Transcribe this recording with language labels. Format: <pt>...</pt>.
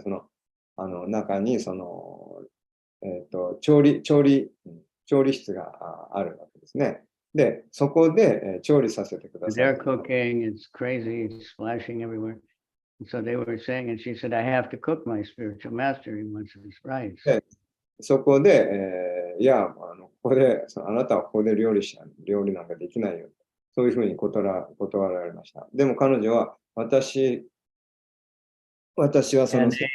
<ja>その中にその調理室があるわけですね。で、そこで調理させてください。</ja> <en>They're cooking. It's crazy. It's splashing everywhere. So they were saying, and she said, I have to cook my spiritual master. He wants his rice.</en> <ja>そこで、いや、ここであなたはここで料理なんかできないよ。そういうふうに断られました。でも彼女は、私はその。</ja>